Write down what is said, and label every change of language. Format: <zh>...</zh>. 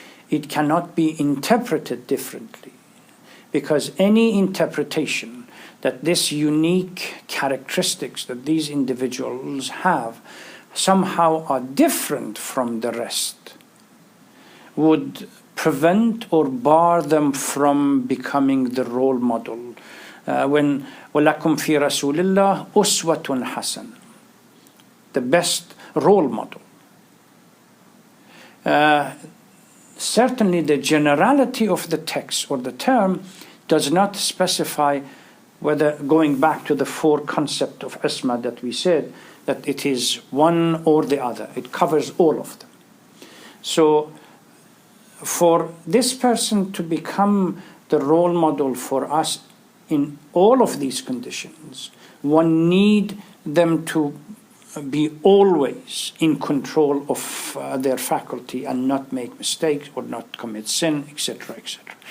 <en>It cannot be interpreted differently. Because any interpretation that this unique characteristics that these individuals have somehow are different from the rest would prevent or bar them from becoming the role model.</en> <ar>When وَلَكُمْ فِي رَسُولِ اللَّهِ أُسْوَةٌ حَسَنٌ,</ar> <en>the best role model. Certainly the generality of the text or the term does not specify whether, going back to the four concepts of Isma that we said, that it is one or the other. It covers all of them. So for this person to become the role model for us in all of these conditions, one need them to be always in control of their faculty and not make mistakes or not commit sin, etc., etc.</en>